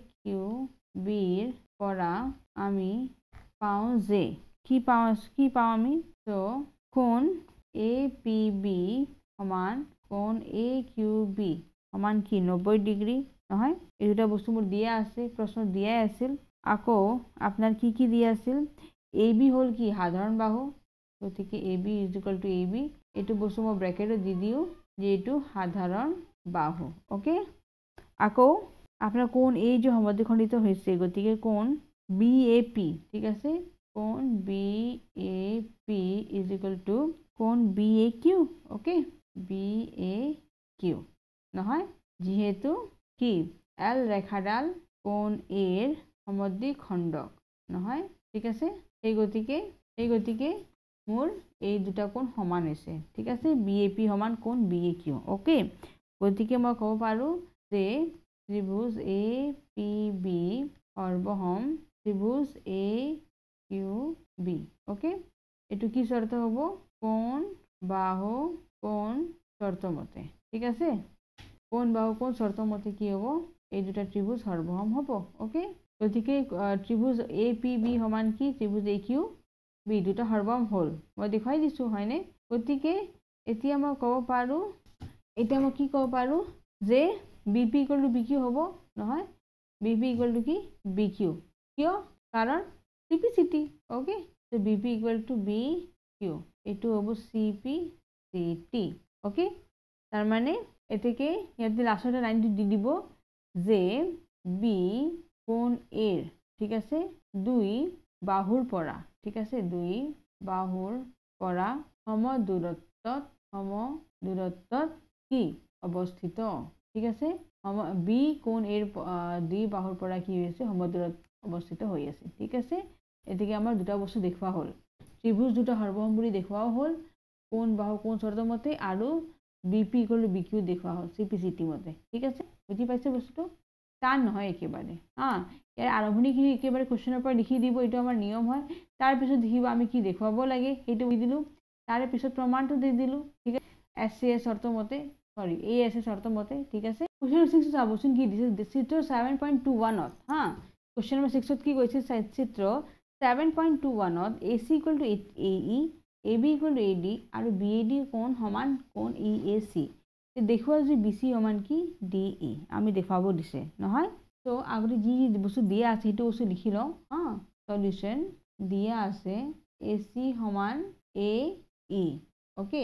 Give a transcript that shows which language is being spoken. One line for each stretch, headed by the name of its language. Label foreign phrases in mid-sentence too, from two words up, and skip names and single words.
Assamese: কিউ বিৰ পৰা আমি পাওঁ যে কি পাওঁ আমি তো কোণ এ পি বি সমান কোণ এ কিউ বি সমান কি 90 ডিগ্ৰী নহয় এই দুটা বস্তু মোৰ দিয়া আছে প্ৰশ্ন দিয়াই আছিল আকৌ আপোনাৰ কি দিয়া আছিল এ বি হ'ল কি সাধাৰণ বাহু গতিকে
English: A B is equal to A B
Assamese: এইটো বস্তু মই ব্ৰেকেটত দি দিওঁ যে এইটো সাধাৰণ বাহু ওকে আকৌ আপনার কোণ এই যে সমদ্বিখণ্ডিত হয়েছে গতিকে কোণ BAP ঠিক আছে কোণ BAP
English: is equal to
Assamese: কোণ BAQ ওকে BAQ নহয় যেহেতু কি L রেখাডাল কোণ এর সমদ্বিখণ্ডক নহয় ঠিক আছে এই গতিকে মোর এই দুটা কোণ সমান হয়েছে ঠিক আছে BAP সমান কোণ BAQ ওকে গতিকে মই কব পাৰো যে ত্রিভুজ এ পি বি সর্বসম ত্রিভুজ এ কিউ বি ওকে এটু কি শর্ত হব কোণ বাহু কোণ শর্ত মতে ঠিক আছে কোণ বাহু কোণ শর্ত মতে কি হব এই দুটা ত্রিভুজ সর্বসম হব ওকে গতিকে ত্রিভুজ এ পি বি সমান কি ত্রিভুজ এ কিউ বি দুটা সর্বসম হল মই দেখাই দিছো হয়নে গতিকে এতিয়া মই কব পাৰো যে
English: BP equal to BQ
Assamese: হব নহয়
English: BP equal to
Assamese: কি BQ কিয় কাৰণ CPCT ওকে
English: so BP equal to BQ
Assamese: এটো হব CPCT ওকে তার মানে এটাকে ইয়াতে লাস্টে লাইনটি দি দিব যে B কোণ এর ঠিক আছে দুই বাহুর পৰা ঠিক আছে দুই বাহুর পৰা সমদূরত্বত কি অবস্থিত ঠিক আছে বি কোণ এর দুই বাহুর পৰা কি হয়েছে সমদূরত অবস্থিত হৈ আছে ঠিক আছে এদিকে আমার দুটা বস্তু দেখুৱা হল ত্রিভুজ দুটা সর্বসম বুলি দেখুৱাও হল কোণ বাহু কোণ শর্ত মতে আৰু বিপি
English: equal to
Assamese: বিকিউ দেখুৱা হল সিপিসিটি মতে ঠিক আছে বুঝি পাইছে বস্তুটো টান নহয় একেবারে ইয়াৰ আৰম্ভণিখিনি একেবাৰে কোশ্চেনৰ পৰা লিখি দিব এইটো আমাৰ নিয়ম হয় তাৰ পিছত দেখিব আমি কি দেখুৱাব লাগে সেইটো দি দিলো তাৰে পিছত প্ৰমাণটো দি দিলো ঠিক আছে এসএস শর্ত মতে সরি এএস শর্ত মতে ঠিক আছে কোশ্চেন 6 চাবচোন কি দিছে চিত্র 7.21 কোশ্চেন নম্বৰ 6 কি কৈছে চিত্র 7.21 AC
English: equal to
Assamese: AE AB ইকুয়াল টু AD আৰু BAD কোণ সমান কোণ EAC দেখুৱা যে BC সমান কি DE আমি দেখাব দিছে নহয় তো আগতে যি বস্তু দিয়া আছে সেইটো বস্তু লিখি লও সলিউশন দিয়া আছে AC সমান AE ওকে